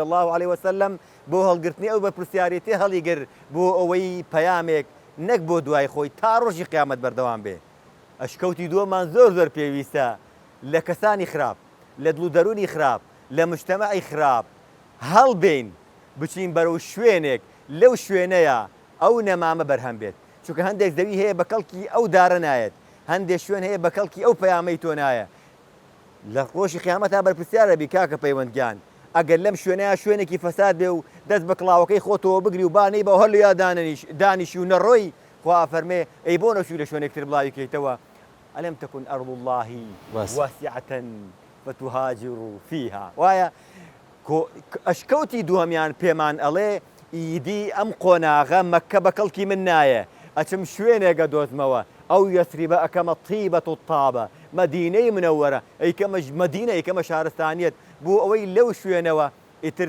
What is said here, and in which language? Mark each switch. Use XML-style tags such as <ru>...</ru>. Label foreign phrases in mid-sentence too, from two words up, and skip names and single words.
<ar>الله علیه وسلم</ar> <ckb>بۆ هەڵگرتنی ئەو بە پرسیارەتی هەڵیگر بۆ ئەوەی پەیامێک نەک بۆ دوای خۆی تا ڕۆژی قیامەت بەردەوام بێ ئەشکەوتی دووەمان زۆر پێویستە لە کەسانی خراپ لە دڵ و دەرونی خراپ لە مجتەمەعی خراپ هەڵبێن بچین بەرەو شوێنێک لەو شوێنەیە ئەو نەمامە بەرهەم بێت چونکە هەندێک زەوی هەیە بە کەڵکی ئەو دارە نایەت هەندێک شوێن هەیە بە کەڵکی ئەو پەیامەی تۆ نایە لە ڕۆژی قیامەتا بەرپرسیارە بی کاکە پەیوەندگیان ئەگەر لەم شوێنەیە شوێنێکی فەساد بێ و دەست بە کڵاوەکەی خۆتەوە بگری و بانەی بە هەڵ یا دانیشی و نەڕۆی خوا فەرمێ ئەی بۆ نەچوو لە شوێنێکتر بڵاوی کەیتەوە</ckb> <ar>ئەلەم تەکون ئەرض الله واسعة فتهاجروا فيها</ar> <ckb>وایە ئەشکەوتی دووەمیان پێمان ئەڵێ ئیدی ئەم قۆناغە مەککە بە کەڵکی من نایە ئەچم شوێنێکە دۆزمەوە ئەو یەسریبە ئەکەمە طیبەت و تابە مەدینەی منەوەرە ئەیکەمە مەدینە ئەیکەمە شارستانیەت بۆ ئەوەی لەو شوێنەوە ئیتر</ckb>